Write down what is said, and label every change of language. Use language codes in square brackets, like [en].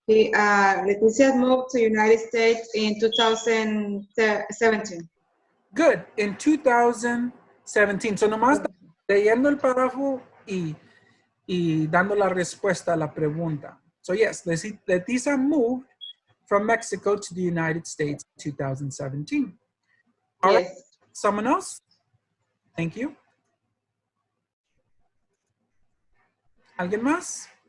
[en] Leticia's moved to United States in 2017. Good. In 2017. [es] So nomás leyendo el párrafo y dando la respuesta a la pregunta. [en] So yes, Leticia moved from Mexico to the United States in 2017. All right. Yes. Someone else? Thank you. [es] ¿Alguien más?